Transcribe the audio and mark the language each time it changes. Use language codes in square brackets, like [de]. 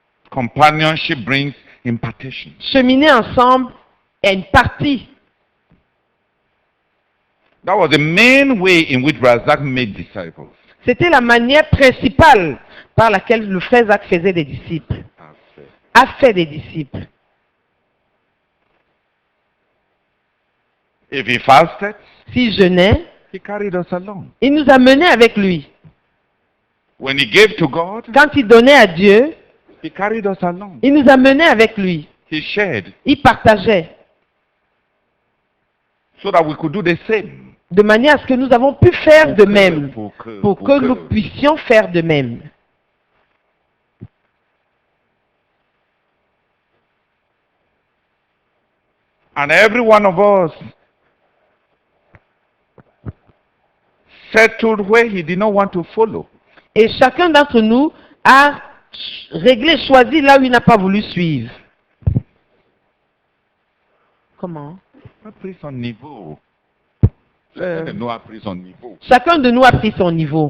[en] Companionship brings impartation. [fr] Cheminer ensemble, imparti. [en] That was the main way in which Razak made disciples. [fr] C'était la manière principale par laquelle le frère Zach faisait des disciples, a fait des disciples. [en] If he fasted, [fr] S'il jeûnait, [en] he carried us along. [fr] il nous a menés avec lui. [en] When he gave to God, [fr] Quand il donnait à Dieu, [en] he carried us along. [fr] il nous a menés avec lui. [en] He shared [fr] Il partageait [en] so that we could do the same. [fr] de manière à ce que nous avons pu faire de même, Pour que- pour que nous puissions faire de même. [en] And every one of us settled where he did not want to follow. [fr] Et chacun d'entre nous a réglé, choisi là où il n'a pas voulu suivre. Comment? Il a pris son niveau. Chacun de nous a pris son niveau. Chacun de nous a pris son niveau.